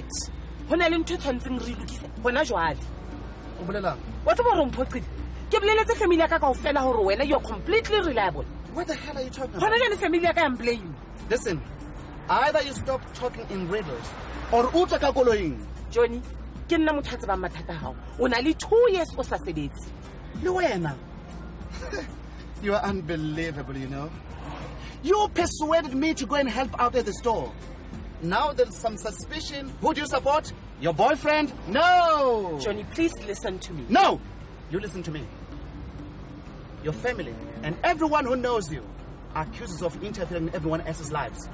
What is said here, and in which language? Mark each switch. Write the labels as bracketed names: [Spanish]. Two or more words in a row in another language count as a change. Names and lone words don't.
[English] What about you're completely reliable. What the hell are you talking about? Listen, either you stop talking in riddles or [Southern Sotho] uta ka koloing. Johnny, ke nna mothatse ba mathata hao. O na le 2 years o sa sebetse. Le wena. [English] You are unbelievable, you know. You persuaded me to go and help out at the store. Now there's some suspicion. Who do you support? Your boyfriend? No! Johnny, please listen to me. No! You listen to me. Your family and everyone who knows you are accused of interfering in everyone else's lives.